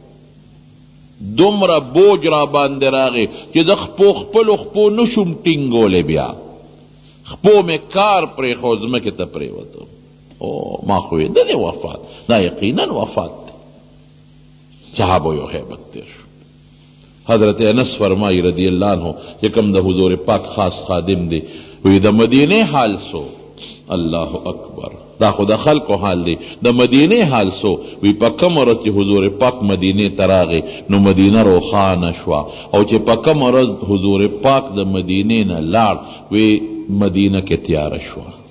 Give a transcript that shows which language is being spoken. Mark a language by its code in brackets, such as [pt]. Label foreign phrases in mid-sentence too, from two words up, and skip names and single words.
[ps] دومره بوج را باندې راغی چې د خپلو خپو نشم ټینګولی. بیا خپو مې کار پرېښود ځمکې ته پرېوتم. ما خو یې د دې وفات، دا یقینا وفات دی. صحابو یو هیبت تیر شو. حضرت انس فرمائی [ar] رضی اللہ عنہ [ps] چې کوم د حضور پاک خاص خادم دی، وی د مدینه حال سو. [ar] الله اکبر، [ps] دا خو د خلکو حال دی. د مدینه حال سو، وی په کوم ورځ چې حضور پاک مدینه ته راغی نو مدینه روښانه شوه، او چې په کوم ورځ حضور پاک د مدینې نه لاړ وی مدینه کې تیاره شوه.